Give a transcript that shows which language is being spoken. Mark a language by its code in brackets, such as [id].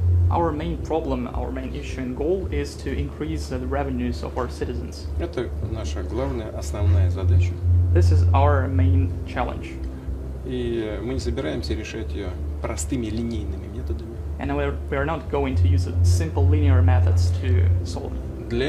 [en] Our main problem, our main issue and goal is to increase the revenues of our citizens. [ru] Это наша главная, основная задача. [en] This is our main challenge. [ru] И мы не собираемся решать ее простыми линейными методами. [en] And we are not going to use simple linear methods to solve it.